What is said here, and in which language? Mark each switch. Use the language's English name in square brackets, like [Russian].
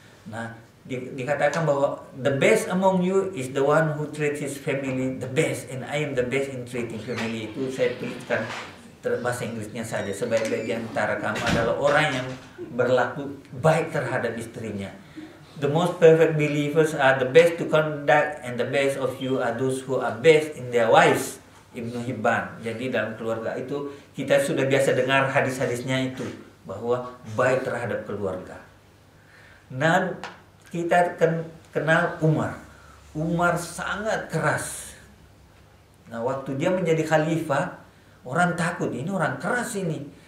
[Indonesian] Nah, dikatakan bahwa [English] the best among you is the one who treats his family the best, and I am the best in treating family. [Indonesian] Itu saya tuliskan bahasa Inggrisnya saja. Sebaik-baik di antara kamu adalah orang yang berlaku baik terhadap istrinya. [English] the most perfect believers are the best to conduct, and the best of you are those who are best in their wives. [Indonesian] Ibnu Hibban. Jadi dalam keluarga itu kita sudah biasa dengar hadis-hadisnya itu, bahwa baik terhadap keluarga. Nah, kita kenal Umar. Umar sangat keras. Nah, waktu dia menjadi khalifah, orang takut, ini orang keras ini.